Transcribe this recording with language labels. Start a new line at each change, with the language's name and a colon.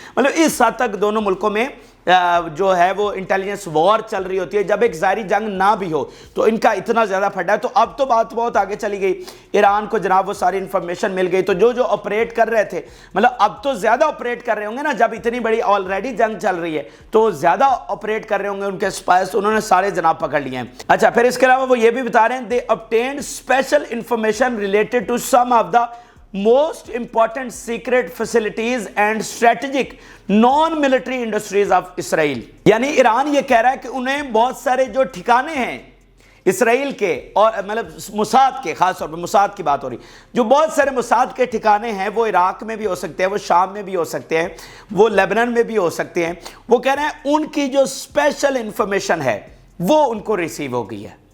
Urdu: مطلب اس حد تک دونوں ملکوں میں جو ہے وہ انٹیلیجنس وار چل رہی ہوتی ہے جب ایک ظاہری جنگ نہ بھی ہو, تو ان کا اتنا زیادہ پھڈا ہے. تو اب تو بات بہت آگے چلی گئی, ایران کو جناب وہ ساری انفارمیشن مل گئی, تو جو آپریٹ کر رہے تھے مطلب اب تو زیادہ آپریٹ کر رہے ہوں گے نا, جب اتنی بڑی آلریڈی جنگ چل رہی ہے تو زیادہ آپریٹ کر رہے ہوں گے ان کے اسپائز, انہوں نے سارے جناب پکڑ لیے ہیں. اچھا پھر اس کے علاوہ وہ یہ بھی بتا رہے ہیں
English: they obtained special information related to some of the most important secret facilities and strategic non-military industries of Israel.
Urdu: یعنی ایران یہ کہہ رہا ہے کہ انہیں بہت سارے جو ٹھکانے ہیں اسرائیل کے اور مطلب موساد کے, خاص طور پر موساد کی بات ہو رہی, جو بہت سارے موساد کے ٹھکانے ہیں وہ عراق میں بھی ہو سکتے ہیں, وہ شام میں بھی ہو سکتے ہیں, وہ لیبنان میں بھی ہو سکتے ہیں. وہ کہہ رہے ہیں ان کی جو اسپیشل انفارمیشن ہے وہ ان کو ریسیو ہو گئی ہے.